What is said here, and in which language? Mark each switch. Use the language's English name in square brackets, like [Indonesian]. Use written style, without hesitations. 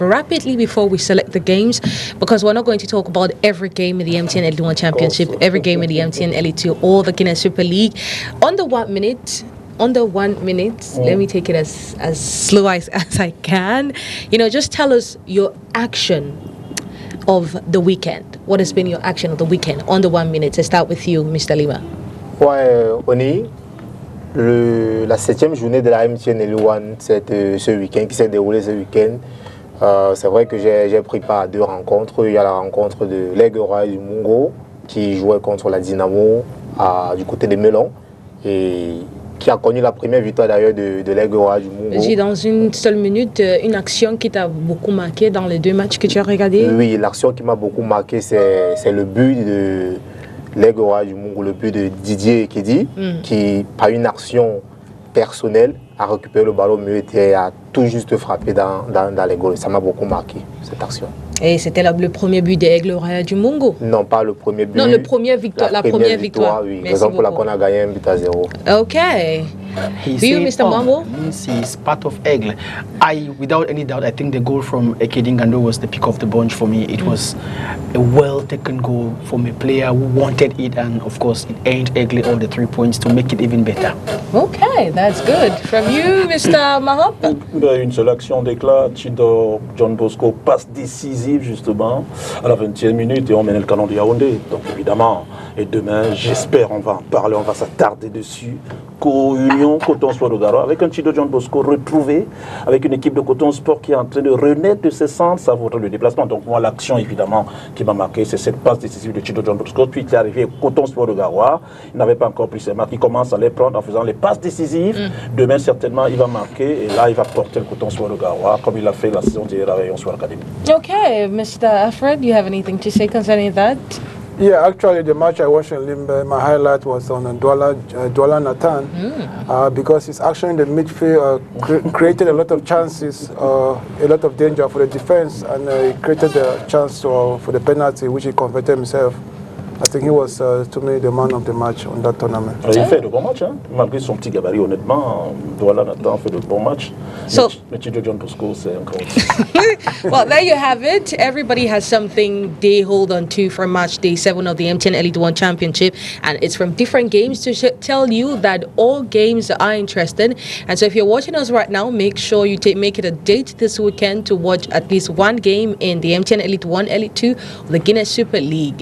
[English] Rapidly before we select the games, because we're not going to talk about every game in the MTN Elite 1 Championship, every game in the MTN Elite 2 or the Guinness Super League. Under 1 minute, let me take it as slow as I can. Just tell us your action of the weekend. What has been your action of the weekend? Under 1 minute. Let's start with you, Mr. Lima. [French] Ouais, ONI, la 7e journée de la MTN L1 ce week-end, qui s'est déroulée ce week-end. C'est vrai que j'ai pris part à 2 rencontres. Il y a la rencontre de l'Aigle Royal du Mungo, qui jouait contre la Dynamo du côté de Melon, et qui a connu la première victoire d'ailleurs de l'Aigle Royal du Mungo. J'ai dans une seule minute une action qui t'a beaucoup marqué dans les 2 matchs que tu as regardés. Oui, l'action qui m'a beaucoup marqué, c'est le but de l'Aigle Royal du Mungo, le but de Didier Ekedi, qui, par une action personnelle, a récupéré le ballon mieux et a tout juste frappé dans les goals. Ça m'a beaucoup marqué, cette action. Et c'était le premier but de Aigle Royal du Mungo? Non, pas le premier but. Non, la première victoire. Oui, raison pour laquelle on a gagné 1-0. Ok. [English] He you, Mr. Mambo? Means he's part of Aigle. Without any doubt, I think the goal from Ekedi Ngando was the pick of the bunch for me. It was a well-taken goal from a player who wanted it, and of course, it earned Aigle all the 3 points to make it even better. Okay, that's good. From you, Mr. Mahop? [French] Une seule action d'éclat, Chido John Bosco passe décisive justement à la 20e minute et on mène le canon de Yaoundé. Donc évidemment, et demain, j'espère, on va en parler, on va s'attarder dessus. Co-Union Coton Sport de Garoua, avec un Chido John Bosco retrouvé, avec une équipe de Coton Sport qui est en train de renaître de ses cendres, ça vaudrait le déplacement. Donc moi, l'action évidemment qui m'a marqué, c'est cette passe décisive de Chido John Bosco. Puis il est arrivé au Coton Sport de Garoua, il n'avait pas encore pris ses marques, il commence à les prendre en faisant les passes décisives. Demain, certainement, il va marquer et là, il va porter le Coton Sport de Garoua comme il a fait la saison dernière à Rayon Sport Academy. [English] Okay, Mr. Alfred, you have anything to say concerning that? Yeah, actually, the match I watched in Limbe, my highlight was on Douala Nathan, because his action in the midfield created a lot of chances, a lot of danger for the defense, and he created the chance for the penalty, which he converted himself. I think he was, to me, the man of the match on that tournament. [French] Il fait de bons matchs, hein? Malgré son petit gabarit, honnêtement. Douala Nathan fait de bons matchs. [English] So, [French] mais John Bosco, c'est encore. [English] well, there you have it. Everybody has something they hold on to for match day 7 of the MTN Elite One Championship, and it's from different games to tell you that all games are interesting. And so, if you're watching us right now, make sure you make it a date this weekend to watch at least one game in the MTN Elite 1, Elite 2, or the Guinness Super League.